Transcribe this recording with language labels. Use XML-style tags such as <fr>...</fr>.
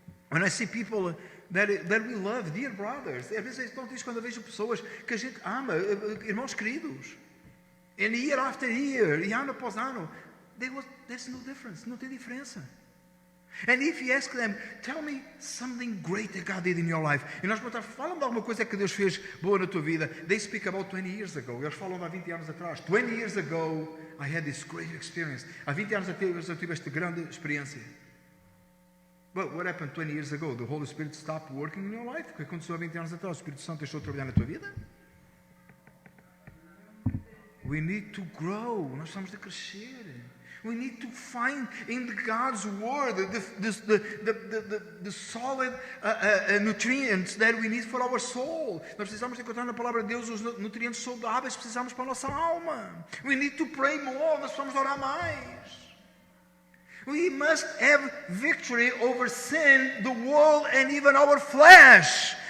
<en>When I see people that we love, dear brothers.</en> <pt>Às vezes é tão triste quando eu vejo pessoas que a gente ama, irmãos queridos.</pt> <en>And year after year,</en> <pt>e ano após ano,</pt> <en>there's no difference.</en> <pt>Não tem diferença.</pt> <en>And if you ask them, tell me something great that God did in your life.</en> <pt>E nós perguntamos, fala-me de alguma coisa que Deus fez boa na tua vida.</pt> <en>They speak about 20 years ago.</en> <pt>Eles falam de há 20 anos atrás.</pt> <en>20 years ago, I had this great experience.</en> <pt>Há 20 anos atrás eu tive esta grande experiência.</pt> <en>But what happened 20 years ago? The Holy Spirit stopped working in your life?</en> <pt>O que aconteceu há 20 anos atrás? O Espírito Santo deixou de trabalhar na tua vida?</pt> <en>We need to grow.</en> <pt>Nós precisamos de crescer.</pt> <en>We need to find in God's Word the solid nutrients that we need for our soul.</en> <pt>Nós precisamos encontrar na Palavra de Deus os nutrientes saudáveis que precisamos para a nossa alma.</pt> <en>We need to pray more.</en> <pt>Nós precisamos orar mais.</pt> <en>We must have victory over sin, the world, and even our flesh.</en>